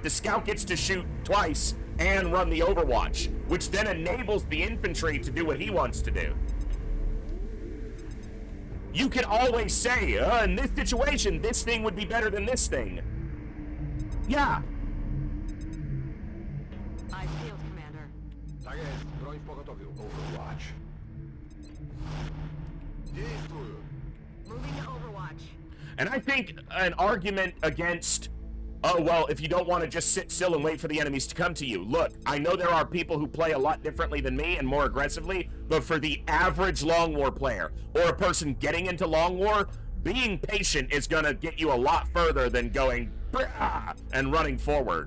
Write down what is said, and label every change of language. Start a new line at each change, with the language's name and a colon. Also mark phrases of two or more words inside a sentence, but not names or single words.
English: The scout gets to shoot twice and run the Overwatch, which then enables the infantry to do what he wants to do. You can always say, in this situation, this thing would be better than this thing. Yeah. I field, Commander.
Polish: Tak jest, broń w pogotowiu.
Russian: Overwatch. Действую.
English: Moving to Overwatch. And I think an argument against, oh, well, if you don't want to just sit still and wait for the enemies to come to you. Look, I know there are people who play a lot differently than me and more aggressively, but for the average Long War player or a person getting into Long War, being patient is going to get you a lot further than going brah, and running forward.